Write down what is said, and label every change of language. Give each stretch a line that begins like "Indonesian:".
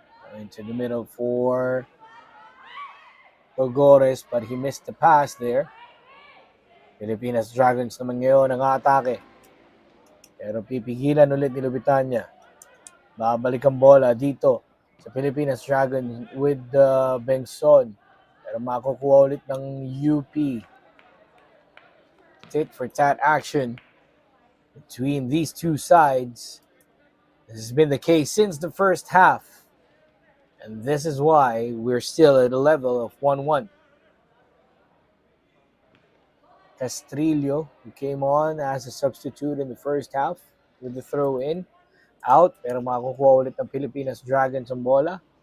English: Into the middle for Togores, but he missed the pass there.
Filipino: Pilipinas Dragons naman ngayon ang atake. Pero pipigilan ulit ni Lubitania. Babalik ang bola dito sa Pilipinas Dragons with Bengson. Pero makukuha ulit ng UP.
English: Tit for tat action between these two sides. This has been the case since the first half. And this is why we're still at a level of 1-1. Castrillo, who came on as a substitute in the first half with the throw-in, out.
Filipino: Pero makukuha ulit ng Pilipinas Dragons ang bola.